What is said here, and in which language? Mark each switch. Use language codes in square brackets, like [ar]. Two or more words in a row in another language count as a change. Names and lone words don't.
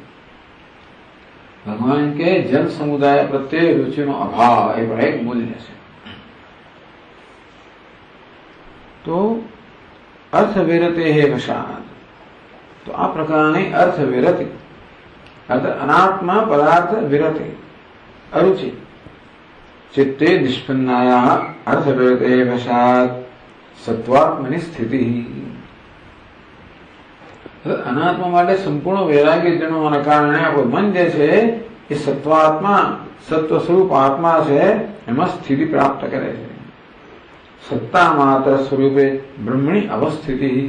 [gu] ભગવાન કે જન સમુદાય પ્રત્યે રુચિનો અભાવ એ પણ એક મૂલ્ય છે. [sa] તો અર્થ વિરતે હે વશાત. [gu] તો આ પ્રકારની અર્થ વિરતિ, અનાત્મા પદાર્થ વિરતિ, અરુચિ [sa] चित्ते निष्पन्नाया अर्थ विरते वशात सत्वात्मनि स्थिति. [gu] અનાત્મા માટે સંપૂર્ણ વૈરાગ્ય જણવાના કારણે આપણું મન જે છે એ સત્વાત્મા, સત્વ સ્વરૂપ આત્મા છે એમાં સ્થિતિ પ્રાપ્ત કરે છે. [sa] સત્તા માત્ર સ્વરૂપે બ્રહ્મણી અવસ્થિતિ.